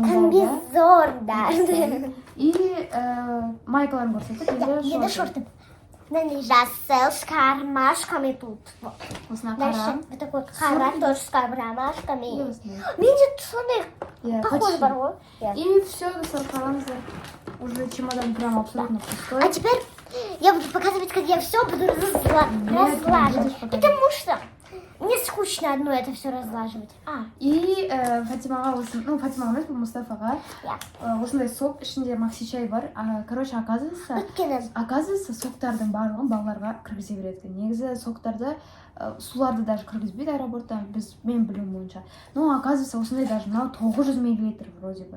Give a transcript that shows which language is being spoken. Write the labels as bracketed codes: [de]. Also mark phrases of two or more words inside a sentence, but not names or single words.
[kk] Комбизондар. и майкаларын көрсеттік. Енді шорты. Мынандай жасыл [ru] с кармашками тут. [kk] Осына Дальше қара. [ru] вот такой қара тоже с кармашками. [kk] И осындай. Менде сондай Иә, [ru] похоже почти. [kk] бар ғой. Иә. [ru] И все, [kk] достар, қараңыздар. [ru] Уже чемодан прям абсолютно пустой. А теперь я буду показывать, как я все буду разлаживать. будешь показывать. Потому что мне скучно одно это все разлаживать. [kk] И Фатимаға осы, ну Фатимаға емес, бұл Мұстафаға осындай сок, ішінде макси чай бар. [ru] Короче, оказывается, [kk] соктардың барлығын балаларға кіргізе береді. Негізі соктарды, суларды даже кіргізбейді аэропортта, мен білуім бойынша. [ru] Но оказывается, [kk] осындай даже мынау 900 мл [ru] вроде бы.